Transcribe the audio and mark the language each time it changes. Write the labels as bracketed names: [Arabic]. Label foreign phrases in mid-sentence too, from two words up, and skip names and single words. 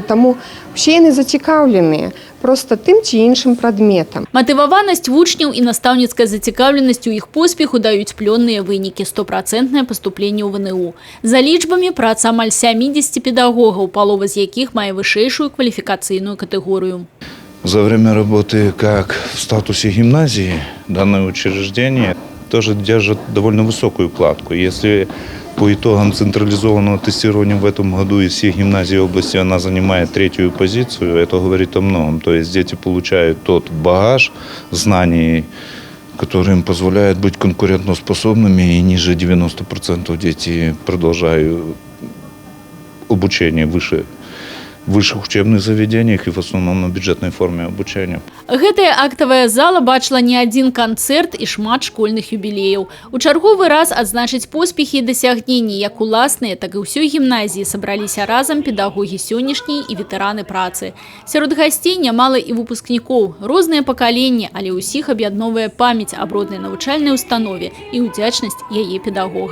[Belarusian] Таму усе яны зацікаўленыя проста тым ці іншым прадметам. Матываванасць вучняў і настаўніцкая зацікаўленасць у іх поспеху даюць плённыя вынікі, 100% паступленне ў ВНУ. За лічбамі праца амаль 70 педагогаў, палова з якіх мае вышэйшую кваліфікацыйную катэгорыю. [Russian] За время работы как в статусе гимназии данное учреждение тоже держит довольно высокую планку. Если по итогам централизованного тестирования в этом году из всех гимназий области она занимает 3-ю позицию, это говорит о многом. То есть дети получают тот багаж знаний, который им позволяет быть конкурентоспособными, и ниже 90% дети продолжают обучение в высших учебных заведениях и в основном на бюджетной форме обучения. [Belarusian] Гэтая актавая зала бачила не один канцэрт і шмат школьных юбілеяў. У чарговы раз адзначыць поспехі і дасягненні як уласныя, так і ўсёй гімназіі сабраліся разам педагогі сённяшняй і ветэраны працы. Сярод гасцей нямала і выпускнікоў, розныя пакаленні, але ўсіх аб'ядноўвае памяць аб роднай навучальнай установе і ўдзячнасць яе педагогам.